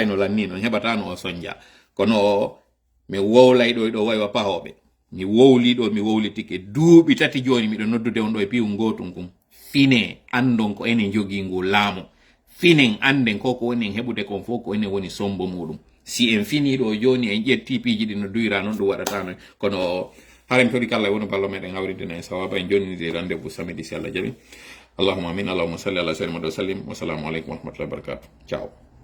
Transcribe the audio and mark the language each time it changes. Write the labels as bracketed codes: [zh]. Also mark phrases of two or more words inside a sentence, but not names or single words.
[ff] no lanni non heɓatano o soñdia kono mi wowlay ɗo ɗo waywa pahoɓe mi wowli ɗo mi wowlitike duuɓi tati joni miɗo noddude on ɗo e piwu gotum kum fine andon ko enen jogi ngu laamu finen anden ko woni en heɓude kon fof ko enen woni sombo muɗum si en fini ɗo joni en ƴetti piiji ɗi no duyra noon ɗum waɗatano kono haren toɗi kala woni ballo meɗen hawridina e sawaba en jonnide [fr] rendez-vous samedi [ff] si Allah jaɓi [ar] اللهم آمين اللهم صل على سيدنا محمد وسلم والسلام عليكم ورحمة الله وبركاته [ff] ciao